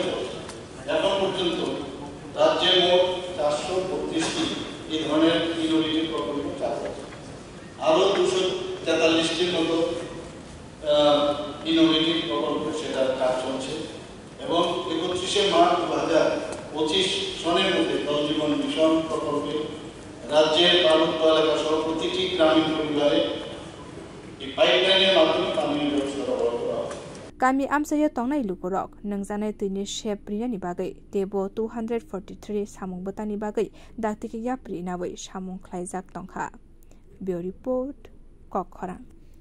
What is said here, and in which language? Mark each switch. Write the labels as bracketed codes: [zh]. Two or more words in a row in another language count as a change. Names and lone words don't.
[bn] চলছে এখন পর্যন্ত রাজ্যে মোট 432টি এই ধরনের ইনোভেটিভ প্রকল্প চালু আছে আরও 243টির মতো ইনোভেটিভ প্রকল্প সেটার কাজ চলছে এবং 31শে মার্চ 2025 সনের মধ্যে জল জীবন মিশন প্রকল্পে রাজ্যের পার্বত্য এলাকা সহ প্রতিটি গ্রামীণ পরিবারে এই পাইপলাইনের মাধ্যমে পানীয় জল সরবরাহ করা হয় [trp] Kami Amsaya Tongnai Lukorok, Nangzanai Tuni Shep Priani Bagai, Tebo 243 Samung Botani Bagai, Daktiki Yapri Nawai Shamung Klaizak Tongkha. [en] Bio Report, [trp] Kokhoran.